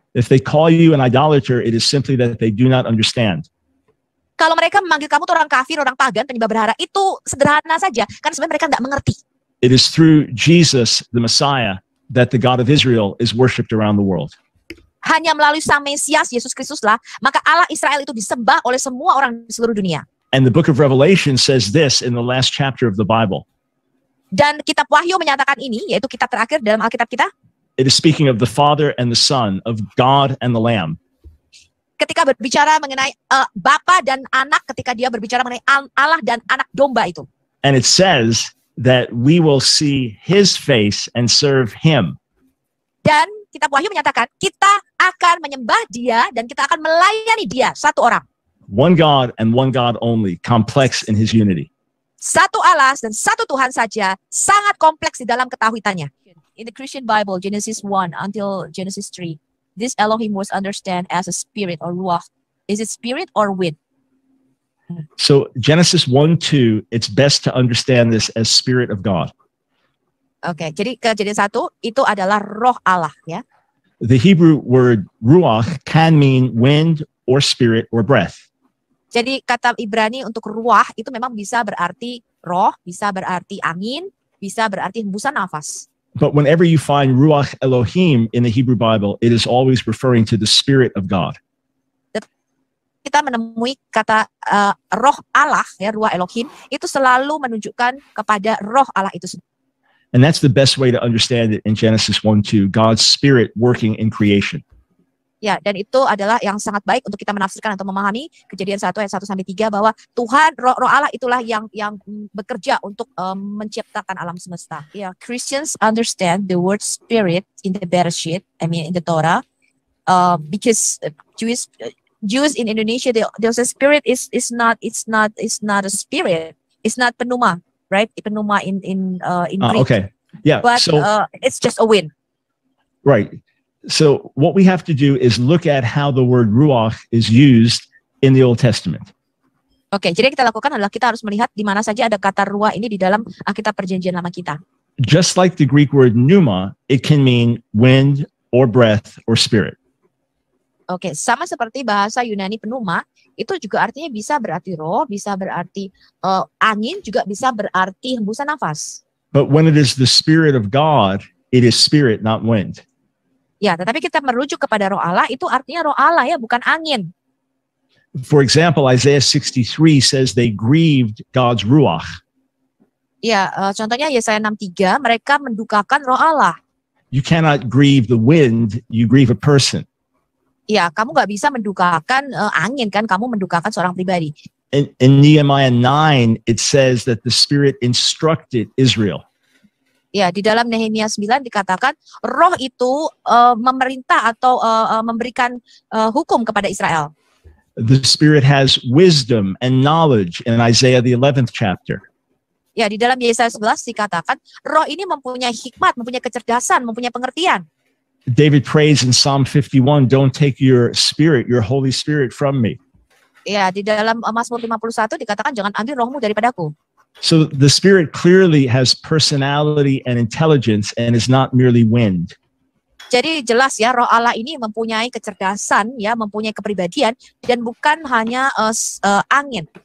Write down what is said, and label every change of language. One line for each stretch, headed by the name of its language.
English: If they call you an idolater, it is simply that they do not understand.
Indonesian: Kalau mereka memanggil kamu tuh orang kafir, orang pagan, penyembah berhala, itu sederhana saja, karena sebenarnya mereka nggak mengerti.
English: It is through Jesus, the Messiah, that the God of Israel is worshipped around the world.
Indonesian: Hanya melalui Sang Mesias, Yesus Kristus lah, maka Allah Israel itu disembah oleh semua orang di seluruh dunia.
English: And the book of Revelation says this in the last chapter of the Bible.
Indonesian: Dan kitab Wahyu menyatakan ini, yaitu kitab terakhir dalam Alkitab kita.
English: It is speaking of the Father and the Son, of God and the Lamb.
Indonesian: ketika berbicara mengenai Bapa dan Anak, ketika dia berbicara mengenai Allah dan anak domba itu.
English: And it says that we will see his face and serve him.
Indonesian: Dan kitab Wahyu menyatakan kita akan menyembah dia dan kita akan melayani dia, satu orang.
English: One God and one God only, complex in his unity.
Indonesian: Satu Allah dan satu Tuhan saja, sangat kompleks di dalam ketahuitannya.
English: In the Christian Bible, Genesis 1 until Genesis 3, this Elohim was understood as a spirit or ruach. Is it spirit or wind? So Genesis 1:2, it's best to understand this as Spirit of God.
Indonesian: Oke, jadi Kejadian 1 itu adalah roh Allah ya.
English: The Hebrew word ruach can mean wind or spirit or breath.
Indonesian: Jadi kata Ibrani untuk ruah itu memang bisa berarti roh, bisa berarti angin, bisa berarti hembusan nafas.
English: But whenever you find ruach Elohim in the Hebrew Bible, it is always referring to the Spirit of God.
Indonesian: Kita menemui kata roh Allah ya, ruah Elohim itu selalu menunjukkan kepada roh Allah itu sendiri.
English: And that's the best way to understand it in Genesis 1:2, God's Spirit working in creation.
Indonesian: Ya, dan itu adalah yang sangat baik untuk kita menafsirkan atau memahami Kejadian 1 ayat 1-3 bahwa Tuhan roh Allah itulah yang bekerja untuk menciptakan alam semesta.
English: Ya, Christians understand the word spirit in the Bereshit, I mean in the Torah, because Jews in Indonesia they say spirit is not a spirit. It's not penuma, right? Penuma in Greek. Okay. Yeah. But so it's just a wind. right. So what we have to do is look at how the word ruach is used in the Old Testament.
Indonesian: Oke, jadi kita lakukan adalah kita harus melihat di mana saja ada kata ruah ini di dalam Alkitab Perjanjian Lama kita.
English: Just like the Greek word pneuma, it can mean wind or breath or spirit.
Indonesian: Oke, sama seperti bahasa Yunani penuma, itu juga artinya bisa berarti roh, bisa berarti angin, juga bisa berarti hembusan nafas.
English: But when it is the Spirit of God, it is spirit, not wind.
Indonesian: Ya, tetapi kita merujuk kepada roh Allah, itu artinya roh Allah ya, bukan angin.
English: For example, Isaiah 63 says they grieved God's ruach.
Indonesian: Ya, contohnya Yesaya 63, mereka mendukakan roh Allah.
English: You cannot grieve the wind, you grieve a person.
Indonesian: Ya, kamu nggak bisa mendukakan angin kan, kamu mendukakan seorang pribadi.
English: In Nehemiah 9, it says that the Spirit instructed Israel.
Indonesian: Ya, di dalam Nehemia 9 dikatakan roh itu memerintah atau memberikan hukum kepada Israel.
English: The Spirit has wisdom and knowledge in Isaiah the 11th chapter.
Indonesian: Ya, di dalam Yesaya 11 dikatakan roh ini mempunyai hikmat, mempunyai kecerdasan, mempunyai pengertian.
English: David prays in Psalm 51, don't take your spirit, your Holy Spirit from me.
Indonesian: Ya, di dalam Mazmur 51 dikatakan jangan ambil rohmu daripadaku.
English: So the Spirit clearly has personality and intelligence and is not merely wind.
Indonesian: Jadi jelas ya, roh Allah ini mempunyai kecerdasan, ya, mempunyai kepribadian dan bukan hanya angin.